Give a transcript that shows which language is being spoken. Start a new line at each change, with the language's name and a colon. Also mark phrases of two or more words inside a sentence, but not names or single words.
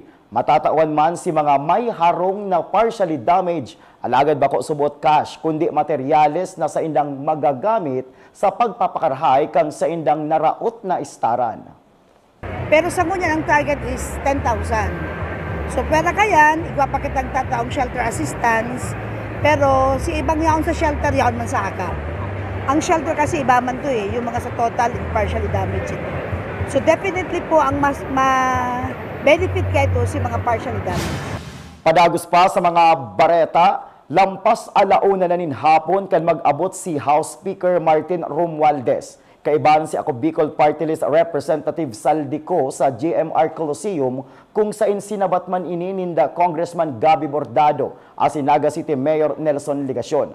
Bikol: Matatawan man si mga may harong na
English: partially damaged,
Bikol: alagad bako subot cash, kundi materyales na sa indang magagamit sa pagpapakarhay kang sa indang naraot na istaran. Pero sa ngunyan ang
English: target is
Bikol: 10,000. So pera kayan, igwa pa kitang tataong
English: shelter assistance,
Bikol: pero si ibang yaon sa shelter yaon man sa AKAP.
Filipino: Ang shelter kasi iba man to yung mga sa
English: total and partially damaged
Filipino: ito. So definitely po ang mas benefit kayo ito si mga
English: partially damaged.
Bikol: Padagos pa sa mga bareta, lampas alauna na nin hapon kan mag-abot si House Speaker Martin Romualdez. Kaibahan si ako Bicol Party List Representative Saldico sa GMR Coliseum kung sa insinabat man inininda Congressman Gabby Bordado as Naga City Mayor Nelson Ligacion.